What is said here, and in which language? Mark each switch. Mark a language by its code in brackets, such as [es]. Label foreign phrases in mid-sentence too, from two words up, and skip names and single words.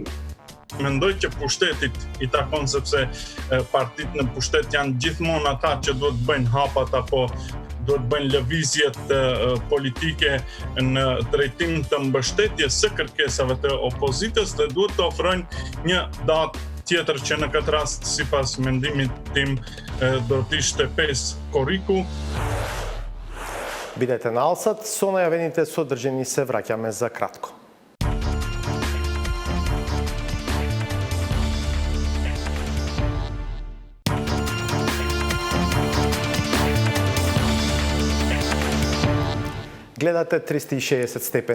[sq] Mendoj që pushtetit I takon sepse partitë në pushtet janë gjithmonë ata që duhet bëjnë hapat apo duhet bëjnë lëvizjet politike në drejtim të mbështetjes së kërkesave të opozitës dhe duhet të ofrojnë një datë tjetër që në këtë rast sipas mendimit tim do të ishte 5 korriku. [mk] Бидете на Алсат, со најавените содржини се враќаме за кратко. Гледате 360 степени.